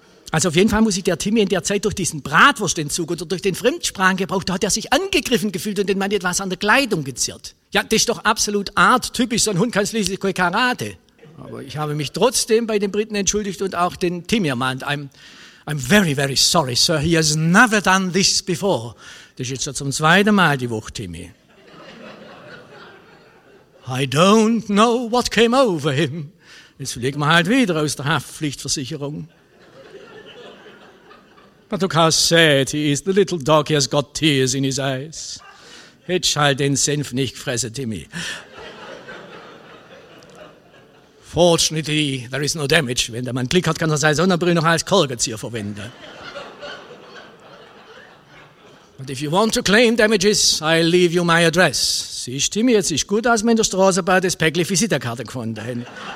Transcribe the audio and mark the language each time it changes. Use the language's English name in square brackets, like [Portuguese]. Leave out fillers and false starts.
[German] Also auf jeden Fall muss sich der Timmy in der Zeit durch diesen Bratwurstentzug oder durch den Fremdsprachengebrauch, da hat er sich angegriffen gefühlt und den Mann etwas an der Kleidung gezerrt. Ja, das ist doch absolut arttypisch, so ein Hund kann schließlich kein Karate. Aber ich habe mich trotzdem bei den Briten entschuldigt und auch den Timmy ermahnt. [English] I'm very, very sorry, sir, he has never done this before. [German] Das ist jetzt schon zum zweiten Mal die Woche, Timmy. [English] I don't know what came over him. [German] Jetzt fliegt man halt wieder aus der Haftpflichtversicherung. [English] But look how sad he is. The little dog, he has got tears in his eyes. [German] Hätt's halt den Senf nicht gefressen, Timmy. [English] Fortunately, there is no damage. [German] Wenn der Mann Glück hat, kann er seine Sonnenbrille noch als Kolkenzieher verwenden. [English] But if you want to claim damages, I leave you my address. [German] Siehst, Timmy, jetzt ist gut, als wir in der Straße bei das Päckli Visitenkarte gefunden haben.